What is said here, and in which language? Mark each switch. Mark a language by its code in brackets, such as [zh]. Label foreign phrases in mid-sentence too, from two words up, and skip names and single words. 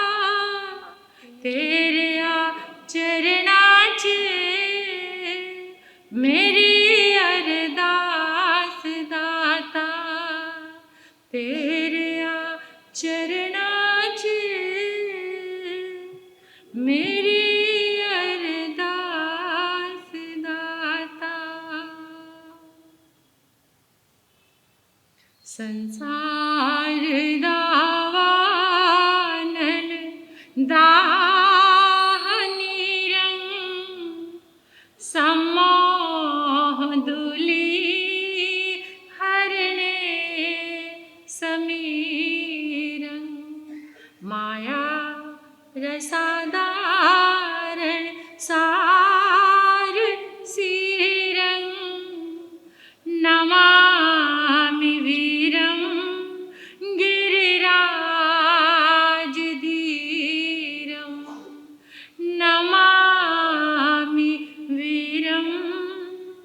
[pa] ਤੇਰੇ ਚਰਣਾਂ ਚ, ਮੇਰੀ ਅਰਦਾਸ ਦਾਤਾ ਤੇਰੇ ਚਰਣਾਂ ਚ, ਮੇਰੀ ਅਰਦਾਸ ਦਾਤਾ। [sa] संसार दावानल दाहनी रंग समोह दुली हरणे समीरं, माया रसाधारण सार सीरं, नमामि वीरं गिरिराजधीरं, नमामि वीरं